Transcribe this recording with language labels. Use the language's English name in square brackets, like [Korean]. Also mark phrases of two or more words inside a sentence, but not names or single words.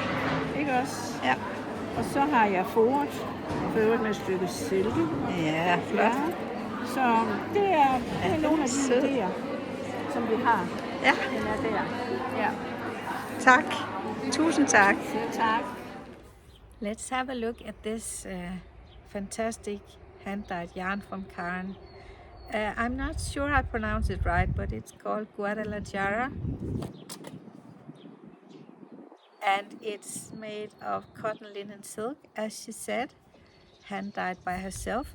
[Danish] Ikke også? Ja. Og så har jeg foret med et stykke silke. Ja, flot. Ja. Så det er nogle af de idéer, som vi har. Ja. Den er der. Ja. Tak. Tusind tak. Selv tak. [English] Let's have a look at this fantastic hand-dyed yarn from Karen. I'm not sure I pronounce it right, but it's called Guadalajara. And it's made of cotton linen silk, as she said, hand dyed by herself.